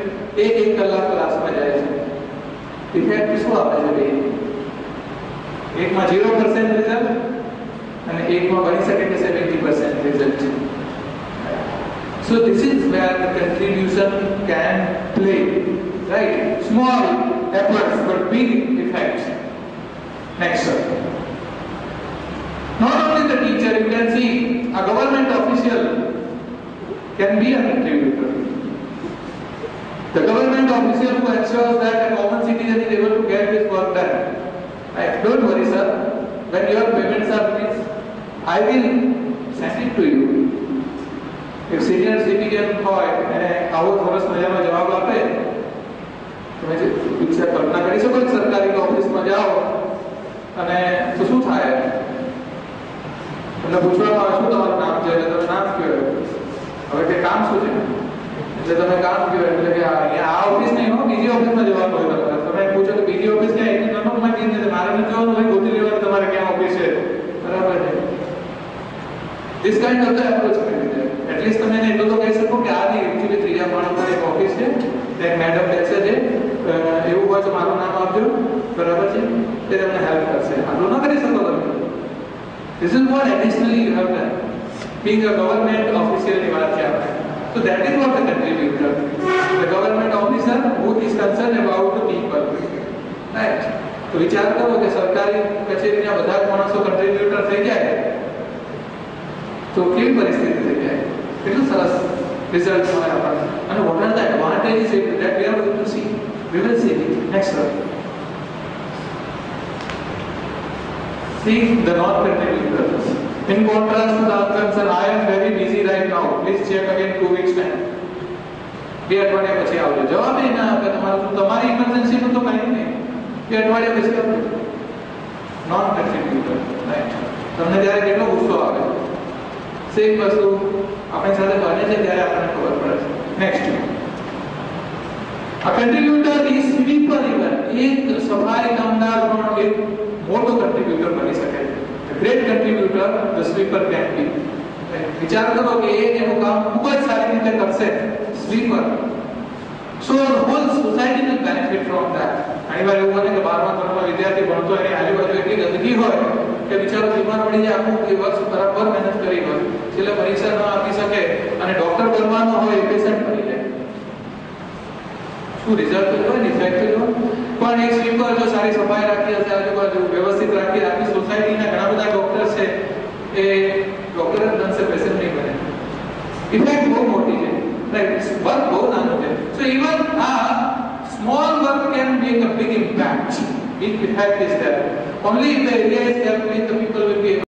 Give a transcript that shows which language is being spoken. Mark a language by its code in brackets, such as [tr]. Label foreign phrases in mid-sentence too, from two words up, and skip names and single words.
[gu] એક કલાક ક્લાસમાં જાય છે, ઇફેક્ટ શું આપે છે બે? એકમાં 0% રિઝલ્ટ અને એકમાં બની શકે કે 70% રિઝલ્ટ છે. [en] So this is where the contribution can play, right? Small efforts but big effects. Next, sir. Not only the teacher, you can see a government official can be a contributor. The government official who ensures that a common citizen is able to get his work done. Right? Don't worry, sir. When your payments are released, I will send it to you. If senior citizen [gu] હોય અને આવો સરસ મજામાં જવાબ આપે, તમે જે કલ્પના કરી શકો કે સરકારી ઓફિસમાં જાઓ અને તો શું થાય? એટલે પૂછવામાં આવે શું તમારું નામ છે, એટલે તમે નામ કહો. હવે તે કામ શું છે એટલે તમે કામ કહો એટલે કે અહીંયા આ ઓફિસ નહીં હો, બીજી ઓફિસમાં જવાનું હોય તમારે. તમે પૂછો કે બીજી ઓફિસ ક્યાં? એની નોટમાં કીધું છે મારે નથી જવાનું હોય, ગોતી લેવાનું તમારે ક્યાં ઓફિસ છે. બરાબર છે? [en] This kind of the approach [gu] કરી દે. એટલીસ્ટ તમે એને એટલું તો કહી શકો કે આ નહીં, એકચ્યુઅલી ત્રીજા માળા પર એક ઓફિસ છે, એક મેડમ બેસે છે, એવું હોય તો મારું નામ આપજો, બરાબર છે, તે તમને હેલ્પ કરશે. આટલું ન કરી શકો તમે. [en] This is what additionally you have done. Being a government official [gu] ની વાત છે આપણે. [en] So that is what the contributor. The government officer who is concerned about the people. Right? [gu] તો વિચાર કરો કે સરકારી કચેરીના બધા જ માણસો કન્ટ્રીબ્યુટર થઈ જાય તો કેવી પરિસ્થિતિ થઈ જાય? કેટલું સરસ રિઝલ્ટ મળે આપણને. [en] અને what are the advantages that we are going to see? We will see it. Next one. See the non-contributors. In contrast to the answer, I am very busy right now. Please check again 2 weeks time. [gu] બે અઠવાડિયા પછી આવજો. જવાબ એ ના આપે તમારું, તમારી ઇમરજન્સી નું તો કંઈ નહીં. બે અઠવાડિયા પછી આવજો. [en] non contributor, right? [gu] તમને જ્યારે કેટલો ગુસ્સો આવે, સેમ વસ્તુ આપણી સાથે બને છે ત્યારે આપણને ખબર પડે છે. [en] નેક્સ્ટ, a contributor is sweeper even. [gu] એક સફાઈ કામદાર પણ એક મોટો કન્ટ્રીબ્યુટર બની શકે છે. [en] great contributor the sweeper can be. [gu] વિચાર કરો કે એ એનું કામ ખૂબ જ સારી રીતે કરશે, સ્વીપર. [en] સો the whole society will benefit from that. [gu] ઘણીવાર એવું બને કે 12મા ધોરણમાં વિદ્યાર્થી ભણતો એની આજુબાજુ એટલી ગંદકી હોય કે બિચારો બીમાર પડી જાય, આખું વર્ષ બરાબર મહેનત કરી હોય, છેલ્લે પરીક્ષા ન આપી શકે અને ડોક્ટર બનવાનો હોય એ પેશન્ટ બની જાય. શું રિઝલ્ટ હોય ને, ઇફેક્ટ હોય. પણ એક સ્વીપર જો સારી સફાઈ રાખી હશે, આજુબાજુ વ્યવસ્થિત રાખી આખી સોસાયટીના ઘણા બધા ડોક્ટર છે એ ડોક્ટર જ બનશે, પેશન્ટ નહીં બને. ઇફેક્ટ બહુ મોટી છે, રાઈટ? વર્ક બહુ નાનું છે. [en] so even આ small work can make a big impact. Big effect is there. Only if the area is kept clean, the people will be able